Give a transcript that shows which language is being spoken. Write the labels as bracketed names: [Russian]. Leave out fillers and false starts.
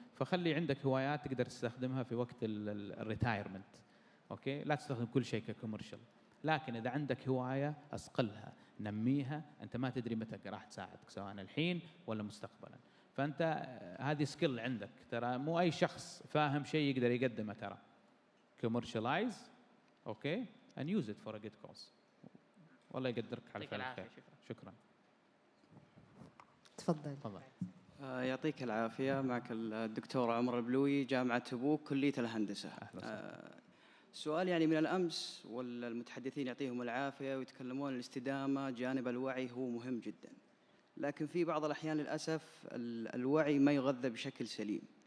[Arabic] فخلي عندك هوايات تقدر تستخدمها في وقت الريتايرمنت. اوكي؟ لا تستخدم كل شيء ككوميرشال، لكن اذا عندك هوايه اصقلها، نميها. انت ما تدري متى راح تساعدك، سواء الحين ولا مستقبلا. فانت هذه سكيل عندك، ترى مو اي شخص فاهم شيء يقدر يقدمه. ترى [English] commercialize، okay, and use it for a good cause. [Arabic] والله يقدرك على فعل الخير. شكرا. تفضل. يعطيك العافية. معك الدكتور عمر البلوي، جامعة تبوك، كلية الهندسة. سؤال يعني من الأمس، والمتحدثين يعطيهم العافية ويتكلمون الاستدامة، جانب الوعي هو مهم جدا، لكن في بعض الأحيان للأسف الوعي ما يغذى بشكل سليم.